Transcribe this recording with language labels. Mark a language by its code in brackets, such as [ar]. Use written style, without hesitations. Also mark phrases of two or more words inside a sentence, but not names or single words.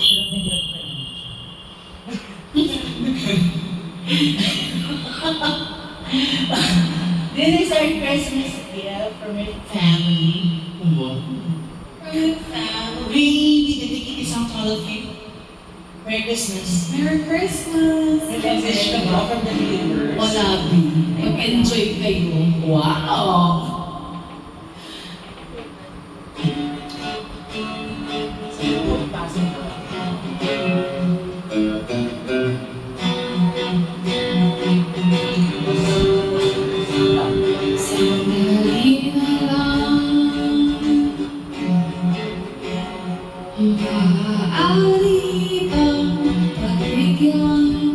[en] This is our Christmas gift from my family. From your family. We dedicate this song to all of you. Merry Christmas. Merry Christmas. [tl] May message ka ba [en] from the viewers? [tl] Wala, mag-enjoy kayo. Wow. Sandali na lang, maaari bang pagbigyan?